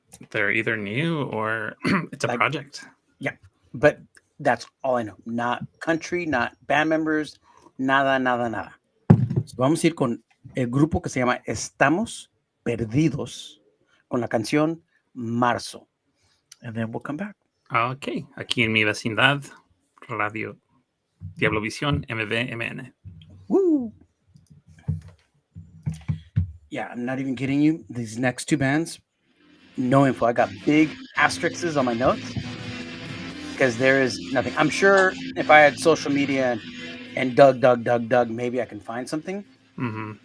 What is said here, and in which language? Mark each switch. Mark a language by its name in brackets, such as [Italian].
[English] They're either new or it's a Like, project. yeah, but that's all I know. Not country, not band members, [Spanish] nada, nada, nada. So vamos a ir con el grupo que se llama Estamos Perdidos con la canción Marzo. [English] And then we'll come back. [Spanish] Ok, aquí en mi vecindad, Radio Diablovisión MVMN. [English] Woo! Yeah, I'm not even kidding you. These next two bands, no info. I got big asterisks on my notes because there is nothing. I'm sure if I had social media and dug, maybe I can find something. Mm-hmm.